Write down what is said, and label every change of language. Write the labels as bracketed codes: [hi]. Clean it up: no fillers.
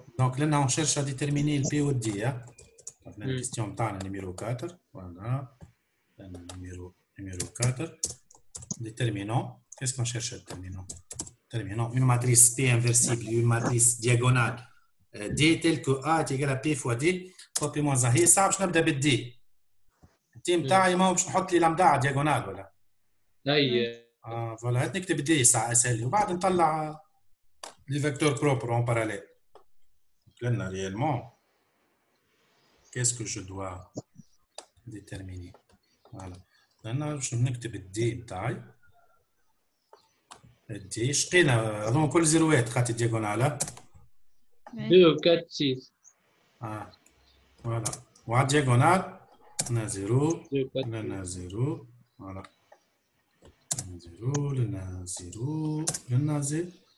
[fr] Donc là, on cherche à déterminer le P ou le D. Hein? Donc, la question est numéro 4. Voilà. Numéro 4. Déterminant. Qu'est-ce qu'on cherche à déterminant? Déterminant une matrice P inversible, une matrice diagonale D telle que A est égal à P fois D fois P moins 1. [ar] هي صعب باش نبدا بالدي. الدي نتاعي ما باش نحط لي لامدا على دياغونال ولا؟ اي فوالا هات نكتب دي ساعة اسهل وبعد نطلع لي فيكتور بروبر اون باراليل. قلنا [fr] réellement qu'est-ce que je dois déterminer. Voilà. [ar] قلنا باش نكتب الدي نتاعي. الدي شقينا هذوما كل زيروات خاطر دياغونال. 2 4 6. Voilà. وعلى الدياغونال لنا 0 2 4 لنا 0. Voilà. زيرو لنا زيرو لنا زيرو